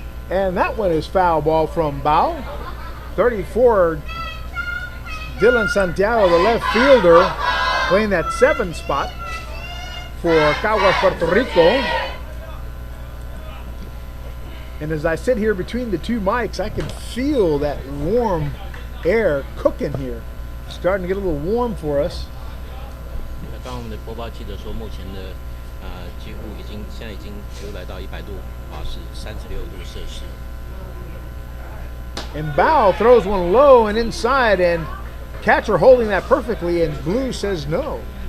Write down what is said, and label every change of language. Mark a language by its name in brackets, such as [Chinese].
[English] And that one is foul ball from Bao. 34, Dylan Santiago, the left fielder, playing that 7th spot for Caguas, Puerto Rico. And as I sit here between the two mics, I can feel that warm air cooking here. Starting to get a little warm for us. [Chinese] 刚刚我们的播报记者说，目前的几乎现在已经就来到100度华氏，36度摄氏。 [English] And Bao throws one low and inside, and catcher holding that perfectly, and Blue says no.